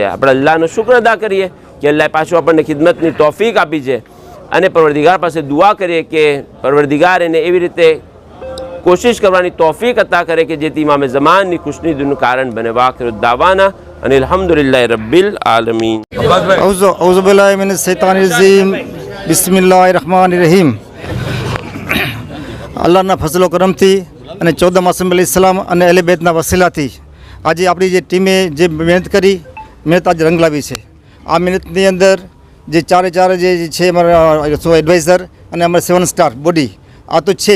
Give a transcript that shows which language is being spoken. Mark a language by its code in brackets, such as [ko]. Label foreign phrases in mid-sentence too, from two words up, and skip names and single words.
[gu] આપણે અલ્લાહનો શુક્ર અદા કરીએ કે અલ્લાહ પાછું આપણને ખિદમતની તોફીક આપી છે, અને પરવરદિગાર પાસે દુઆ કરીએ કે પરવરદિગાર એને એવી રીતે કોશિશ કરવાની તોફીક અતા કરે કે જેથી ઇમામે ઝમાનની ખુશનુદીનું કારણ બને. [ar] وآخر دعوانا أن الحمد لله رب العالمين. أعوذ بالله من الشيطان الرجيم بسم الله الرحمن الرحيم. [gu] અલ્લાહના ફઝલો કરમથી અને 14 આસમ અલૈહિસ્સલામ અને અહલે બેતના વસીલાથી આજે આપણી જે ટીમે જે મહેનત કરી, મહેનત આજે રંગ લાવી છે. આ મહેનતની અંદર જે ચારે જે છે અમારા એડવાઇઝર અને અમારા 7 સ્ટાર બોડી, આ તો છે જ.